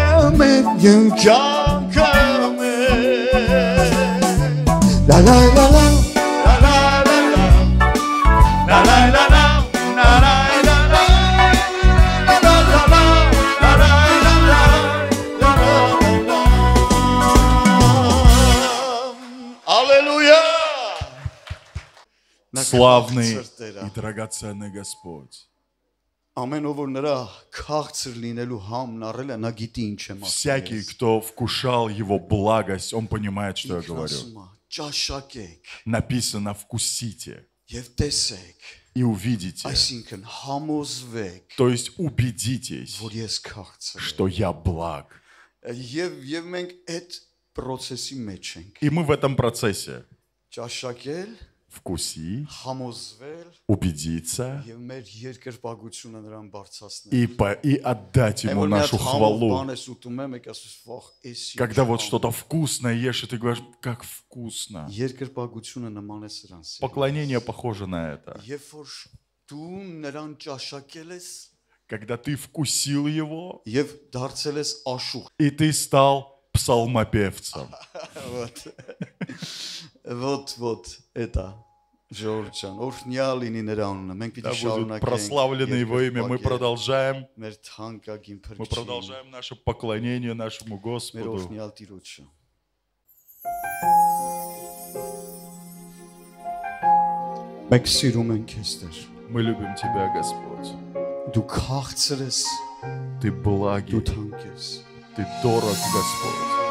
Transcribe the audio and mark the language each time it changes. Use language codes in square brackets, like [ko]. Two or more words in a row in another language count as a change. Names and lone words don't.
[hy] մեր և կյանքը մեր La la la la La la la la La la la la La la la la La la la la La la la la La la la Аллилуйя [ru] Славный и драгоценный Господь. [hy] Ամեն ով որ նրա քաղցր լինելու համն առել է, նա գիտի ինչ եմ ասում։ [ru] Всякий, кто вкушал его благость, он понимает, что я говорю. [hy] Ճաշակեք [ru] Написано «вкусите» [hy] եւ տեսեք, [ru] и увидите. [hy] այսինքն համոզվեք, [ru] То есть убедитесь, [hy] որ ես քաղցր [ru] что я благ. [hy] եմ։ Եվ մենք այդ process-ի մեջ ենք։ [ru] И мы в этом процессе. [hy] Ճաշակել, [ru] Вкуси, [hy] համոզվել [ru] убедиться [hy] եւ մեր երկրպագությունը նրան բարձրացնել։ [ru] и отдать ему нашу хвалу. Когда вот что-то вкусное ешь, и ты говоришь, как вкусно. [hy] Երկրպագությունը նման է սրանց։ [ru] Поклонение похоже на это. [hy] Երբ որ դու նրան ճաշակել ես [ru] Когда ты вкусил его, [hy] եւ դարձել ես աշուղ։ [ru] и ты стал псалмопевцем. Вот это [hy] Ժողովրդյան, օրհնյալ լինի նրա անունը։ Մենք պիտի [ru] Да будет [hy] շարունակենք։ [ru] прославлено его имя. Мы продолжаем [hy] մեր թանկագին [ru] Мы [hy] փրկիչին, [ru] продолжаем наше поклонение нашему [hy] մեր [ru] Господу. [hy] օրհնյալ Տիրոջը։ Մենք սիրում ենք քեզ, Տեր։ [ru] Мы любим Тебя, Господь. [hy] Դու քաղցր ես, [ru] Ты благий, [hy] դու թանկ ես։ [ru] Ты дорог, Господь.